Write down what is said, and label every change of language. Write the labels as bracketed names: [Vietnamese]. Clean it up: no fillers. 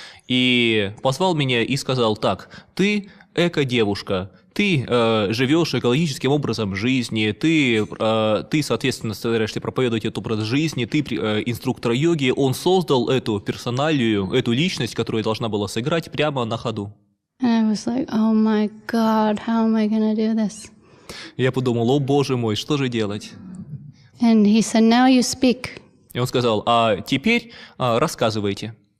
[Russian] И позвал меня и сказал: так, ты эко-девушка, ты живешь экологическим образом жизни, ты, соответственно, стараешься проповедовать этот образ жизни, ты инструктор йоги. Он создал эту персоналию, эту личность, которую должна была сыграть прямо на ходу. [English] And I was like, oh my God, how am I going to do this? [Russian] Я подумал: о боже мой, что же делать? [English] And he said, now you speak. [Russian] И он сказал: а теперь рассказывайте.